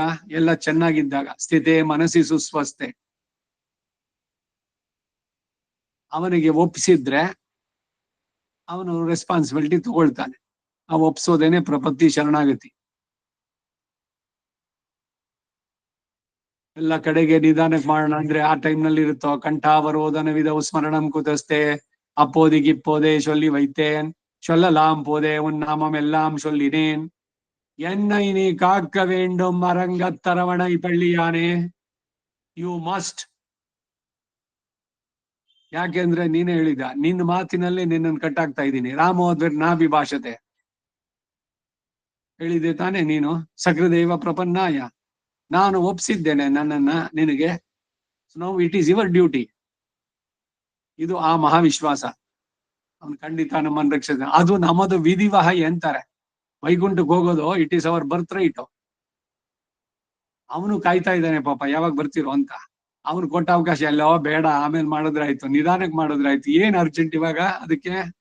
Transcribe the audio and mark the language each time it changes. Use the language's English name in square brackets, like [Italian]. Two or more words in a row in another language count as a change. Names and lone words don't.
[Kannada] ಎಲ್ಲ ಚೆನ್ನಾಗಿದ್ದಾಗ, ಸ್ಥಿತೆ ಮನಸ್ಸಿ ಸುಸ್ವಸ್ಥೆ. ಅವನಿಗೆ ಒಪ್ಪಿಸಿದ್ರೆ ಅವನು ರೆಸ್ಪಾನ್ಸಿಬಿಲಿಟಿ ತಗೊಳ್ತಾನೆ. ಆ ಒಪ್ಸೋದೇನೆ ಪ್ರಪತ್ತಿ ಶರಣಾಗತಿ. ಎಲ್ಲ ಕಡೆಗೆ ನಿಧಾನಕ್ಕೆ ಮಾಡೋಣ ಅಂದ್ರೆ ಆ ಟೈಮ್ ನಲ್ಲಿ ಇರುತ್ತೋ. [Sanskrit] ಕಂಠಾವರೋಧನ ವಿಧವು ಸ್ಮರಣಂ ಕುತಸ್ತೆ [Tamil] அப்போது இப்போதே சொல்லி வைத்தேன் சொல்லலாம் போதே உன் நாமம் எல்லாம் சொல்லினேன் என்னை நீ காக்க வேண்டும் அரங்கத்தரவணை பள்ளிಯಾನೆ. [English] You must. [Kannada] ಯಾಕೆಂದ್ರೆ ನೀನೇ ಹೇಳಿದ, ನಿನ್ನ ಮಾತಿನಲ್ಲೇ ನಿನ್ನನ್ನು ಕಟ್ಟಾಗ್ತಾ ಇದ್ದೀನಿ. [Sanskrit] ರಾಮೋದ್ವಿರ್ ನಾಭಿ ಭಾಷತೆ [Kannada] ಹೇಳಿದೆ ತಾನೆ ನೀನು. [Sanskrit] ಸಕೃದೇವ ಪ್ರಪನ್ನಾಯ, [Kannada] ನಾನು ಒಪ್ಸಿದ್ದೇನೆ ನನ್ನನ್ನ ನಿನಗೆ. [English] Now it is your duty. [Kannada] ಇದು ಆ ಮಹಾವಿಶ್ವಾಸ. ಅವನು ಖಂಡಿತ ನಮ್ಮನ್ನು ರಕ್ಷಿಸ್ತಾನೆ. ಅದು ನಮ್ಮದು ವಿಧಿವಹ ಅಂತಾರೆ. ವೈಕುಂಠಕ್ಕೆ ಹೋಗೋದು [English] it is our birth right. [Kannada] ಅವನು ಕಾಯ್ತಾ ಇದ್ದಾನೆ ಪಾಪ, ಯಾವಾಗ ಬರ್ತಿರೋ ಅಂತ. ಅವ್ನು ಕೊಟ್ಟ ಅವಕಾಶ ಎಲ್ಲೋ ಬೇಡ, ಆಮೇಲೆ ಮಾಡಿದ್ರಾಯ್ತು, ನಿಧಾನಕ್ಕೆ ಮಾಡಿದ್ರಾಯ್ತು, ಏನ್ ಅರ್ಜೆಂಟ್ ಇವಾಗ ಅದಕ್ಕೆ?